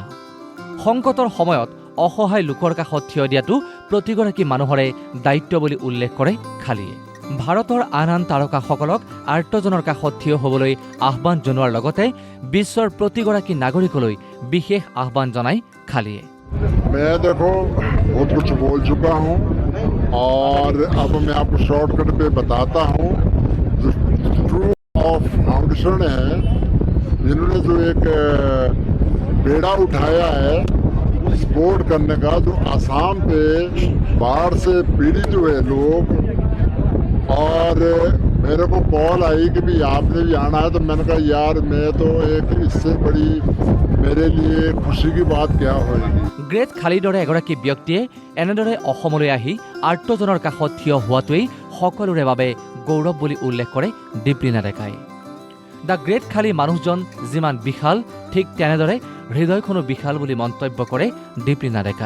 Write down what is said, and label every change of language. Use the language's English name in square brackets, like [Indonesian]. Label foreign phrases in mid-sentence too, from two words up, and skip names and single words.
[Assamese] সংকটৰ সময়ত অসহায় লোকৰ কাষত থিয় দিয়াটো প্ৰতিগৰাকী মানুহৰে দায়িত্ব বুলি উল্লেখ কৰে খালীয়ে। ভাৰতৰ আন আন তাৰকাসকলক আৰ্তজনৰ কাষত থিয় হ'বলৈ আহ্বান জনোৱাৰ লগতে বিশ্বৰ প্ৰতিগৰাকী নাগৰিকলৈ বিশেষ আহ্বান জনায় খালীয়ে। [Hindi] मैं देखो बहुत कुछ बोल चुका हूँ और अब मैं आपको शॉर्टकट पे बताता हूँ। जो [English] true of foundation [Hindi] है, जिन्होंने जो एक बेड़ा उठाया है सपोर्ट करने का, जो आसाम पे बाढ़ से पीड़ित हुए लोग, और मेरे को कॉल आई कि भी आपने भी आना है, तो मैंने कहा यार मैं तो एक इससे बड़ी मेरे लिए खुशी की बात क्या होगी। [Assamese] গ্ৰেট খালীৰ দৰে এগৰাকী ব্যক্তিয়ে এনেদৰে অসমলৈ আহি আৰ্তজনৰ কাষত থিয় হোৱাটোৱেই সকলোৰে বাবে গৌৰৱ বুলি উল্লেখ কৰে দীপলীনা ডেকাই। দ্য গ্ৰেট খালী মানুহজন যিমান বিশাল, ঠিক তেনেদৰে হৃদয়খনো বিশাল বুলি মন্তব্য কৰে দীপলীনা ডেকাই।